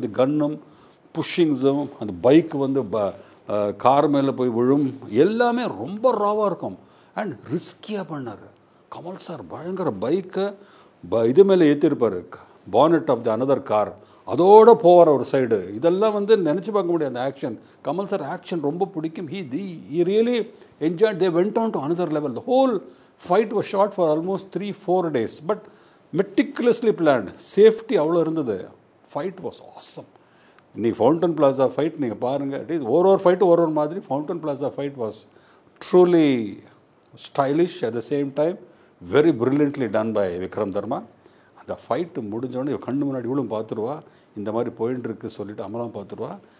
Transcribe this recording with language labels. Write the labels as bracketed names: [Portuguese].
[Tamil] இது கன்னும் புஷ்ஷிங்ஸும், அந்த பைக் வந்து கார் மேலே போய் விழும், எல்லாமே ரொம்ப ராவாக இருக்கும். அண்ட் ரிஸ்கியாக பண்ணார் கமல் சார். பயங்கர பைக்கை இது மேலே ஏற்றிருப்பார், [English] bonnet of the another car, [Tamil] அதோடு போவார் ஒரு சைடு. இதெல்லாம் வந்து நினச்சி பார்க்க முடியாது அந்த ஆக்ஷன். கமல் சார் ஆக்ஷன் ரொம்ப பிடிக்கும். [English] he really enjoyed. They went on to another level. The whole fight was shot for almost 3-4 days, but meticulously planned. [Tamil] Safety அவ்வளோ இருந்தது. [English] Fight was awesome. [Tamil] இன்னைக்கு ஃபவுண்டன் பிளாஸா ஃபைட் நீங்கள் பாருங்கள். [English] it is [Tamil] ஒரு fight ஒரு மாதிரி. [English] Fountain plaza fight was truly stylish, at the same time very brilliantly done by Vikram Dharma. [Tamil] அந்த fight முடிஞ்சோடனே கண்ணு முன்னாடி இவளும் பார்த்துருவா, இந்த மாதிரி போயின்னு இருக்கு சொல்லிட்டு அமலாம் பார்த்துருவா.